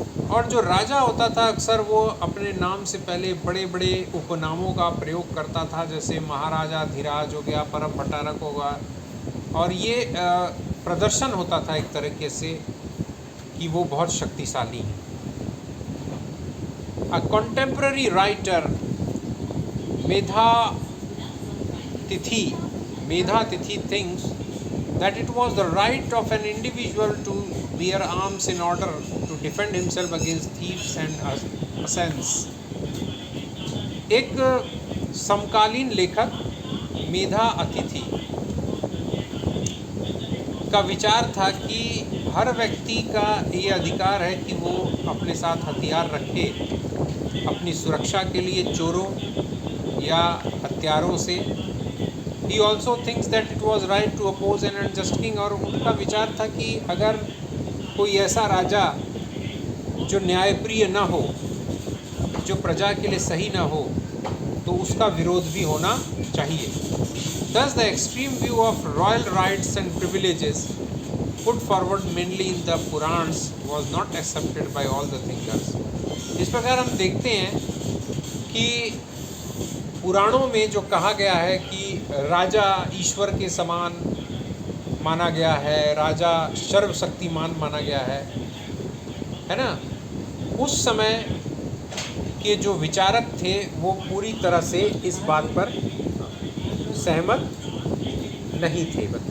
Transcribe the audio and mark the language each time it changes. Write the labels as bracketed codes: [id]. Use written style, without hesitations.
[hi] और जो राजा होता था अक्सर वो अपने नाम से पहले बड़े बड़े उपनामों का प्रयोग करता था, जैसे महाराजा धीराज हो गया, परम भट्टारक होगा, और ये प्रदर्शन होता था एक तरीके से कि वो बहुत शक्तिशाली है। [en] A contemporary writer, Medha Tithi thinks that it was the right of an individual to bear arms in order to defend himself against thieves and assassins. [hi] एक समकालीन लेखक मेधा अतिथि का विचार था कि हर व्यक्ति का ये अधिकार है कि वो अपने साथ हथियार रखे अपनी सुरक्षा के लिए चोरों या हत्यारों से। [en] He also thinks that it was right to oppose an unjust king। [hi] और उनका विचार था कि अगर कोई ऐसा राजा जो न्यायप्रिय न हो, जो प्रजा के लिए सही न हो, तो उसका विरोध भी होना चाहिए। [en] Thus, the extreme view of royal rights and privileges put forward mainly in the Purans was not accepted by all the thinkers। [hi] इस प्रकार हम देखते हैं कि पुराणों में जो कहा गया है कि राजा ईश्वर के समान माना गया है, राजा सर्वशक्तिमान माना गया है ना, उस समय के जो विचारक थे वो पूरी तरह से इस बात पर सहमत नहीं थे।